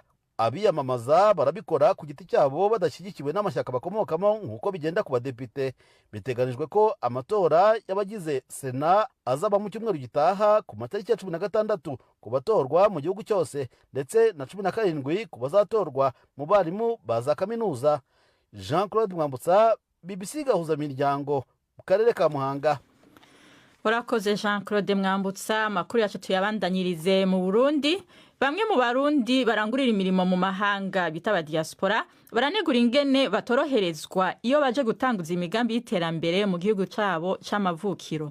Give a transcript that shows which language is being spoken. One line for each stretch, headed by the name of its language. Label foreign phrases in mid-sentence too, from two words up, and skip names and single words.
Kinyarwanda: Abiyamamaza barabikora ku giti cyabo badashyigikiwe n'amashyaka bakomokamo nk'uko bigenda ku badepite. Biteganijwe ko amatora y'abagize sena azaba mu cyumweru gitaha ku matariki ya 16 ku batorwa mu gihugu cyose, ndetse na 17 ku bazatorwa mu barimu ba za kaminuza. Jean-Claude Mwambutsa, BBC Gahuzamiryango, mu karere ka Muhanga.
Rundi: Urakoze Jean-Claude Mwambutsa. Amakuru yacu tuyabandanyirize mu Burundi. Bamwe mu Barundi barangurira imirimo mu mahanga bita diaspora baranegura ingene batoroherezwa iyo baje gutanguza imigambi y'iterambere mu gihugu cyabo c'amavukiro.